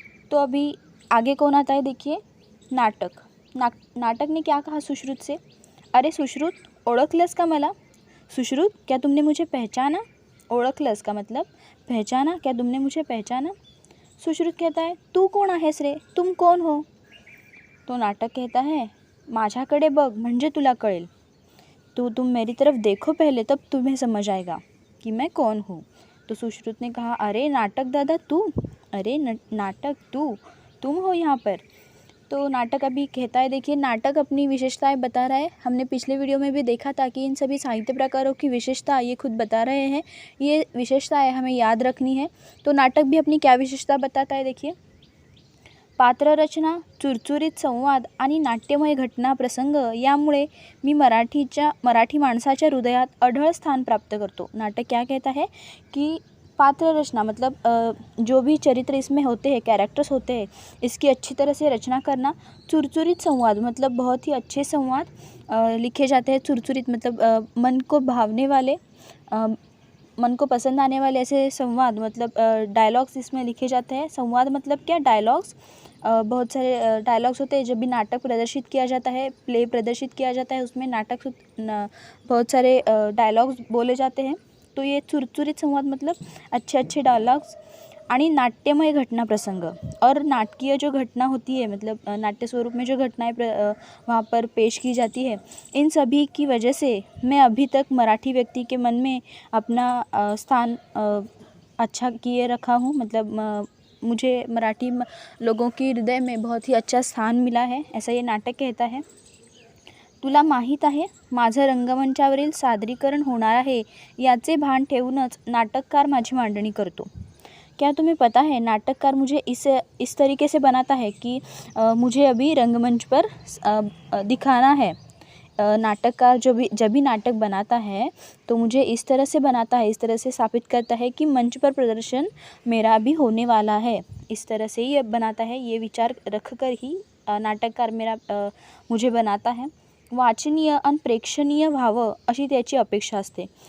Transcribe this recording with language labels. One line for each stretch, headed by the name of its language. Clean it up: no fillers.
Hindi: तो अभी आगे कौन आता है, देखिए, नाटक। नाटक ने क्या कहा सुश्रुत से, अरे सुश्रुत,
Marathi: ओळखलंस का मला?
Hindi: सुश्रुत, क्या तुमने मुझे पहचाना?
Marathi: ओळखलंस का
Hindi: मतलब पहचाना, क्या तुमने मुझे पहचाना? सुश्रुत कहता है,
Marathi: तू कौन आहेस रे,
Hindi: तुम कौन हो? तो नाटक कहता है,
Marathi: माझ्याकडे बघ म्हणजे तुला कळेल।
Hindi: तुम मेरी तरफ देखो पहले, तब तुम्हें समझ आएगा कि मैं कौन हूँ। तो सुश्रुत ने कहा,
Marathi: अरे नाटक दादा तू,
Hindi: अरे नाटक तुम हो यहाँ पर। तो नाटक अभी कहता है, देखिए, नाटक अपनी विशेषताएं बता रहा है। हमने पिछले वीडियो में भी देखा था कि इन सभी साहित्य प्रकारों की विशेषता ये खुद बता रहे हैं। ये विशेषताएं हमें याद रखनी है। तो नाटक भी अपनी क्या विशेषता बताता है, देखिए,
Marathi: पात्ररचना, चुरचुरीत संवाद आणि नाट्यमय घटना प्रसंग यामुळे मी मराठी माणसाच्या हृदयात अढळ स्थान प्राप्त करतो।
Hindi: नाटक क्या कहता है कि पात्र रचना मतलब जो भी चरित्र इसमें होते हैं, कैरेक्टर्स होते हैं, इसकी अच्छी तरह से रचना करना। चुरचुरित संवाद मतलब बहुत ही अच्छे संवाद लिखे जाते हैं। चुरचुरित मतलब मन को भावने वाले, मन को पसंद आने वाले ऐसे संवाद मतलब डायलॉग्स इसमें लिखे जाते हैं। संवाद मतलब क्या, डायलॉग्स। बहुत सारे डायलॉग्स होते हैं। जब भी नाटक प्रदर्शित किया जाता है, प्ले प्रदर्शित किया जाता है, उसमें बहुत सारे डायलॉग्स बोले जाते हैं। तो ये चुरचुरित संवाद मतलब अच्छे अच्छे डायलॉग्स
Marathi: आणि नाट्यमय घटना प्रसंग,
Hindi: और नाटकीय जो घटना होती है मतलब नाट्य स्वरूप में जो घटनाएं वहाँ पर पेश की जाती है, इन सभी की वजह से मैं अभी तक मराठी व्यक्ति के मन में अपना स्थान अच्छा किए रखा हूँ। मतलब मुझे मराठी लोगों की हृदय में बहुत ही अच्छा स्थान मिला है, ऐसा ये नाटक कहता है।
Marathi: तुला माहीत आहे, माझं रंगमंचावरील सादरीकरण होणार आहे याचे भान ठेवूनच नाटककार माझी मांडणी करतो।
Hindi: क्या तुम्हें पता है, नाटककार मुझे इस तरीके से बनाता है कि मुझे अभी रंगमंच पर दिखाना है। नाटककार जब भी नाटक बनाता है तो मुझे इस तरह से बनाता है, इस तरह से स्थापित करता है कि मंच पर प्रदर्शन मेरा भी होने वाला है। इस तरह से ये बनाता है, ये विचार रख कर ही नाटककार मुझे बनाता है।
Marathi: वाचनीय आणि प्रेक्षणीय व्हावं अशी त्याची अपेक्षा असते।